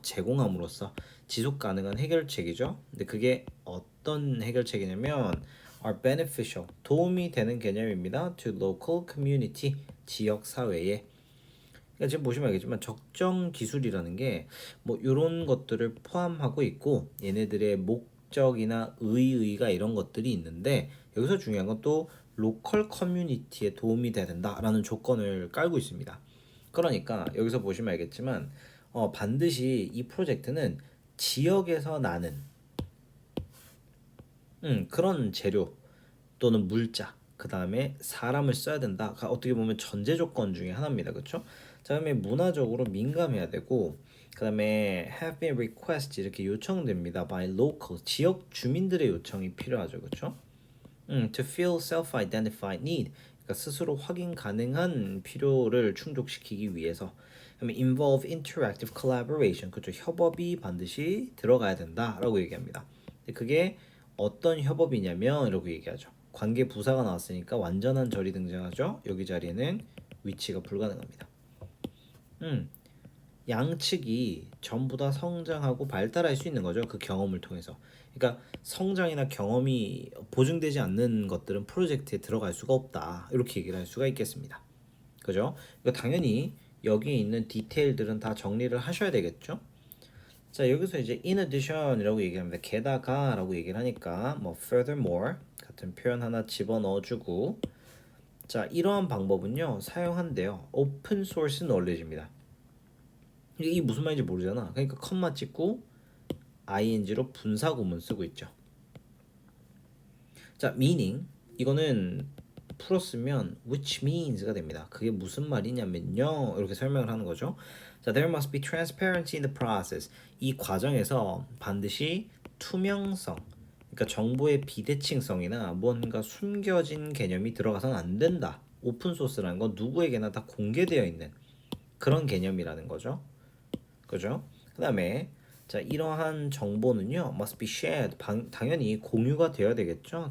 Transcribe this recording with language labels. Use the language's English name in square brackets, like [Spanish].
[Korean] 제공함으로써 지속 가능한 해결책이죠. 근데 그게 어떤 해결책이냐면 [English] are beneficial, [Korean] 도움이 되는 개념입니다. [English] to local community, [Korean] 지역 사회에. 그러니까 지금 보시면 알겠지만 적정 기술이라는 게 뭐 이런 것들을 포함하고 있고, 얘네들의 목적이나 의의가 이런 것들이 있는데, 여기서 중요한 건 또 로컬 커뮤니티에 도움이 돼야 된다라는 조건을 깔고 있습니다. 그러니까 여기서 보시면 알겠지만 반드시 이 프로젝트는 지역에서 나는 그런 재료 또는 물자, 그 다음에 사람을 써야 된다. 어떻게 보면 전제 조건 중에 하나입니다. 그렇죠? 자, 그다음에 문화적으로 민감해야 되고, 그 다음에 [English] have been requested, [Korean] 이렇게 요청됩니다. [English] by local, [Korean] 지역 주민들의 요청이 필요하죠. 그렇죠? [English] to fill self-identified need, [Korean] 그러니까 스스로 확인 가능한 필요를 충족시키기 위해서. [English] 그다음에 involve interactive collaboration, [Korean] 그렇죠? 협업이 반드시 들어가야 된다라고 얘기합니다. 근데 그게 어떤 협업이냐면 이라고 얘기하죠. 관계 부사가 나왔으니까 완전한 절이 등장하죠. 여기 자리에는 위치가 불가능합니다. 양측이 전부 다 성장하고 발달할 수 있는 거죠. 그 경험을 통해서. 그러니까 성장이나 경험이 보증되지 않는 것들은 프로젝트에 들어갈 수가 없다, 이렇게 얘기를 할 수가 있겠습니다. 그죠? 그러니까 당연히 여기에 있는 디테일들은 다 정리를 하셔야 되겠죠. 자, 여기서 이제 in addition이라고 얘기합니다. 게다가라고 얘기를 하니까 뭐 furthermore 같은 표현 하나 집어넣어주고, 자, 이러한 방법은요 사용한대요. 오픈 소스 knowledge입니다. 이게 무슨 말인지 모르잖아. 그러니까 컴마 찍고 ing로 분사 구문 쓰고 있죠. 자, meaning, 이거는 풀었으면 which means가 됩니다. 그게 무슨 말이냐면요, 이렇게 설명을 하는 거죠. [English] 자, there must be transparency in the process. [Korean] 이 과정에서 반드시 투명성, 그러니까 정보의 비대칭성이나 뭔가 숨겨진 개념이 들어가서는 안 된다. 오픈 소스라는 건 누구에게나 다 공개되어 있는 그런 개념이라는 거죠. 그죠? 그다음에 자, 이러한 정보는요 [English] must be shared, [Korean] 당연히 공유가 되어야 되겠죠.